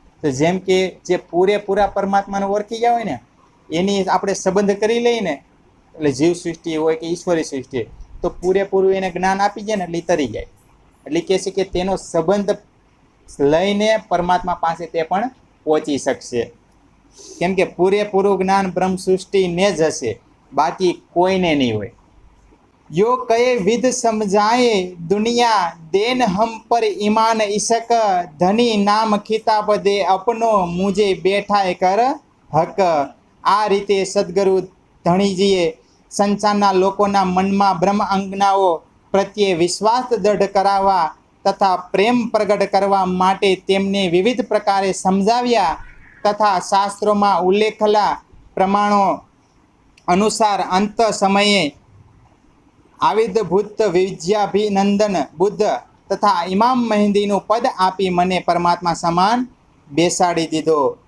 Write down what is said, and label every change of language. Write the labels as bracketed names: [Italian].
[Gujarati] તો જેમ કે જે પૂરેપૂરા પરમાત્માને ઓળખી ગયા હોય ને, એની આપણે સંબંધ કરી લઈએ ને, એટલે જીવ સૃષ્ટિ હોય કે ઈશ્વરી સૃષ્ટિ, તો પૂરેપૂરું એને જ્ઞાન આપી જાય ને એટલે તરી જાય. એટલે કહે છે કે તેનો સંબંધ લઈને પરમાત્મા પાસે તે પણ પહોંચી શકશે. કેમ કે પૂરેપૂરું જ્ઞાન બ્રહ્મ સૃષ્ટિને જ હશે, બાકી કોઈને નહીં હોય. [Hindi] यो कहे विध समझाए दुनिया, देन हम पर ईमान इसक, धनी नाम खिताब दे अपनो मुझे बैठा कर हक. [Gujarati] આ રીતે સદગુરુ ધણીજીએ સંસારના લોકોના મનમાં બ્રહ્મ અંગનાઓ પ્રત્યે વિશ્વાસ દૃઢ કરાવવા તથા પ્રેમ પ્રગટ કરવા માટે તેમને વિવિધ પ્રકારે સમજાવ્યા તથા શાસ્ત્રોમાં ઉલ્લેખેલા પ્રમાણો અનુસાર અંત સમયે આવિર્ભૂત વિદ્યાભિનંદન બુદ્ધ તથા ઇમામ મહેંદીનું પદ આપી મને પરમાત્મા સમાન બેસાડી દીધો.